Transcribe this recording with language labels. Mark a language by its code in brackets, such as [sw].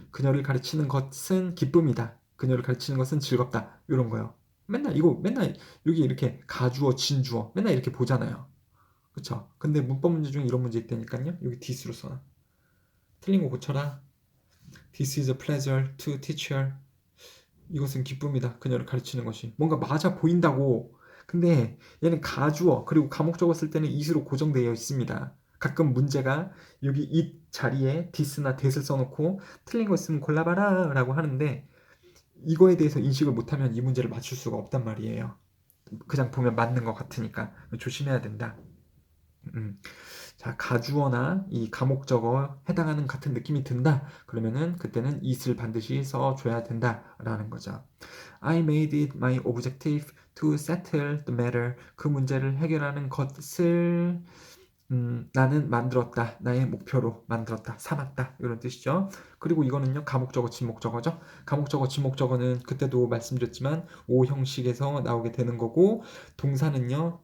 [ko] 그녀를 가르치는 것은 기쁨이다. 그녀를 가르치는 것은 즐겁다. 이런 거요. 맨날 여기 이렇게 가주어, 진주어 맨날 이렇게 보잖아요. 그쵸? 근데 문법 문제 중에 이런 문제 있다니까요. 여기 this로 써놔. 틀린 거 고쳐라. [en] This is a pleasure to teach her. [ko] 이것은 기쁨이다. 그녀를 가르치는 것이. 뭔가 맞아 보인다고. 근데 얘는 가주어 그리고 가목적어 쓸 때는 it으로 고정되어 있습니다. 가끔 문제가 여기 it 자리에 this나 that을 써놓고 틀린 거 있으면 골라봐라 라고 하는데 이거에 대해서 인식을 못하면 이 문제를 맞출 수가 없단 말이에요. 그냥 보면 맞는 것 같으니까 조심해야 된다. 자, 가주어나 이 가목적어 해당하는 같은 느낌이 든다. 그러면은 그때는 it을 반드시 써줘야 된다라는 거죠. [en] I made it my objective to settle the matter. [ko] 그 문제를 해결하는 것을 나는 만들었다. 나의 목표로 만들었다. 삼았다. 이런 뜻이죠. 그리고 이거는요. 가목적어, 진목적어죠. 가목적어, 진목적어는 그때도 말씀드렸지만 O 형식에서 나오게 되는 거고 동사는요.